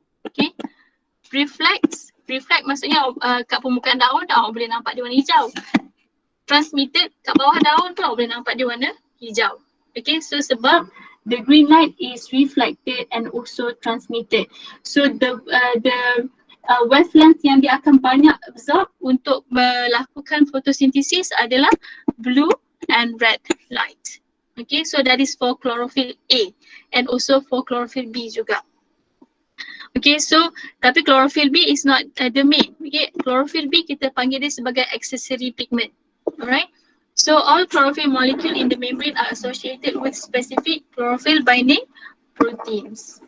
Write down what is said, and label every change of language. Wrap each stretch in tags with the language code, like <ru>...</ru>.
<ms>Okay, reflect maksudnya kat permukaan daun awak boleh nampak dia warna hijau. Transmitted kat bawah daun tu awak boleh nampak dia warna hijau.</ms> <en>Okay, so</en> <ms>sebab</ms> <en>the green light is reflected and also transmitted. So the wavelength</en> <ms>yang dia akan banyak absorb untuk melakukan photosynthesis adalah</ms> <en>blue and red light. Okay, so that is for chlorophyll A and also for chlorophyll B juga. Okay, so tapi chlorophyll B is not the main. Okay, chlorophyll B</en> <ms>kita panggil dia sebagai</ms> <en>accessory pigment. Alright. So all chlorophyll molecule in the membrane are associated with specific chlorophyll binding proteins.</en>